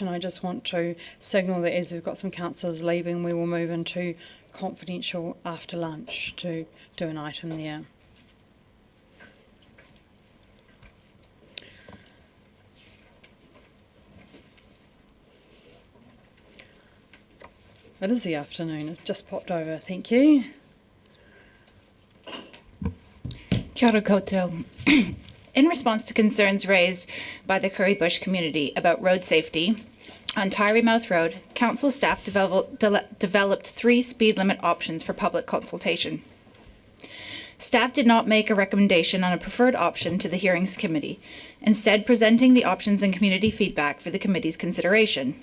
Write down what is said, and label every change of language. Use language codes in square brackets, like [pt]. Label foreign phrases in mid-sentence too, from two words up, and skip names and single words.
[en] And I just want to signal that as we've got some councillors leaving, we will move into confidential after lunch to do an item there. It is the afternoon. It just popped over. Thank you. [mi] Kia ora koutou. [en] In response to concerns raised by the Currybush community about road safety on Tyree Mouth Road, council staff developed 3 speed limit options for public consultation. Staff did not make a recommendation on a preferred option to the Hearings Committee, instead presenting the options and community feedback for the committee's consideration.